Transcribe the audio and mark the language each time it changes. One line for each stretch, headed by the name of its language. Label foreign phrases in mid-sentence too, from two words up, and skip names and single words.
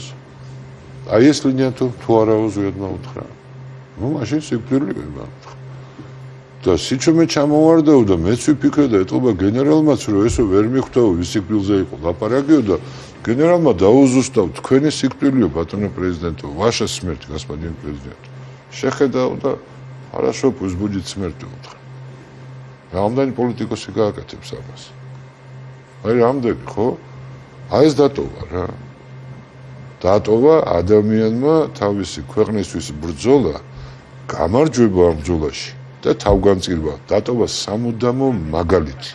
Georgian: აი ეს ლინია თუ არაო ზვიადმა უთხრა. ნუ მაშინ სიკვდილია. და სიჩუმე ჩამოვარდაო და მეც ვიფიქრე და ეტყობა გენერალმაც რომ ესო ვერ მიხვდაო ის სიკვდილზე იყო ლაპარაკიო და გენერალმა დაუზუსტავ თქვენი სიკვდილიო ბატონო პრეზიდენტო,
Russian: ваша смерть, господин президент.
Georgian: შეხედაო და
Russian: хорошо, пусть будет смерть უთხრა.
Georgian: რამდენი პოლიტიკოსი გააკეთებს ამას? აი რამდენი ხო? აი ეს დატოვა რა. დატოვა ადამიანმა თავისი ქვეყნისთვის ბრძოლა, გამარჯვება ამ ბრძოლაში და თავგანწირვა, დატოვა სამუდამო მაგალითი.